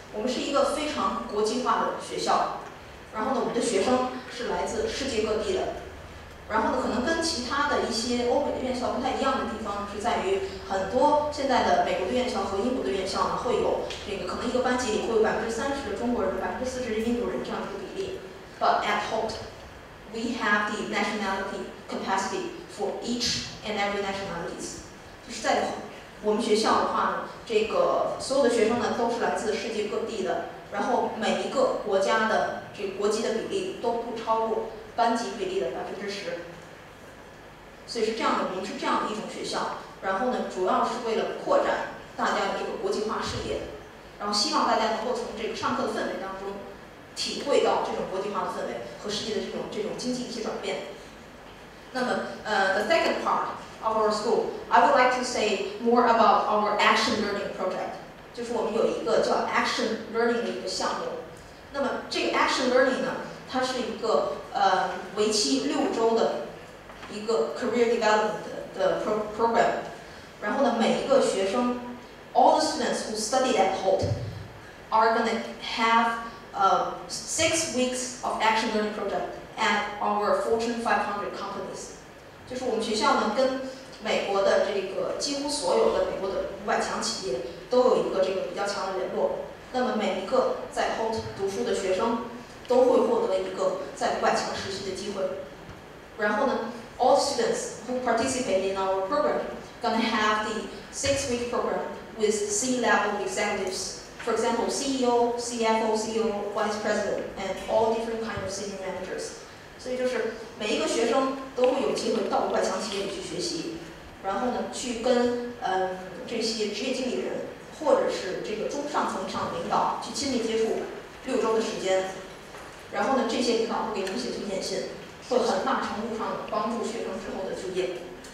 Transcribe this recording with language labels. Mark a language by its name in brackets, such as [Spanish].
[Chinese] 我们是一个非常国际化的学校，然后呢，我们的学生是来自世界各地的。然后呢，可能跟其他的一些欧美的院校不太一样的地方是在于，很多现在的美国的院校和英国的院校呢，会有这个可能一个班级里会有30%的中国人、40%的印度人这样一个比例。 [English] But at Holt, we have the nationality capacity for each and every nationalities. [Chinese] 就是在我们学校的话呢，这个所有的学生呢都是来自世界各地的，然后每一个国家的这个国籍的比例都不超过班级比例的10%，所以是这样的，我们是这样的一种学校。然后呢，主要是为了扩展大家的这个国际化视野，然后希望大家能够从这个上课的氛围当中体会到这种国际化的氛围和世界的这种经济的一些转变。 [English] 那么，the second part of our school, I would like to say more about our action learning project. [Chinese] 就是我们有一个叫 action learning 的一个项目。那么这个 action learning 呢，它是一个为期6周的一个 career development 的 program。然后呢，每一个学生 [English] ，all the students who studied at Holt are going to have 6 weeks of action learning project at our Fortune 500 companies。 [Chinese] 就是我们学校呢，跟美国的这个几乎所有的美国的500强企业都有一个这个比较强的联络。那么每一个在 Holt 读书的学生都会获得一个在500强实习的机会。 [English] 然后呢 ，all students who participate in our program gonna have the 6-week program with C-level executives. For example, CEO, CFO, CEO, Vice President, and all different kind of senior managers. [Chinese] 所以就是每一个学生都会有机会到500强企业里去学习，然后呢，去跟这些职业经理人或者是这个中上层以上的领导去亲密接触6周的时间，然后呢，这些领导会给你们写推荐信，会很大程度上帮助学生之后的就业。